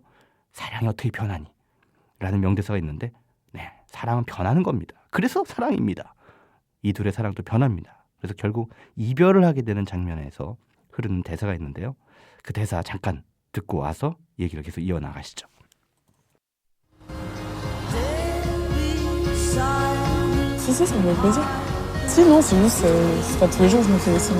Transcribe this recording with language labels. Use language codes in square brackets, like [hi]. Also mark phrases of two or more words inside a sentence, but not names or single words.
[ko] 사랑이 어떻게 변하니? 라는 명대사가 있는데 네, 사랑은 변하는 겁니다. 그래서 사랑입니다. 이 둘의 사랑도 변합니다. 그래서 결국 이별을 하게 되는 장면에서 흐르는 대사가 있는데요. 그 대사 잠깐 듣고 와서 얘기를 계속 이어나가시죠. [fr] Si, si, ça me fait plaisir. Si, non, c'est juste, c'est pas tous les jours que je me fais des signes.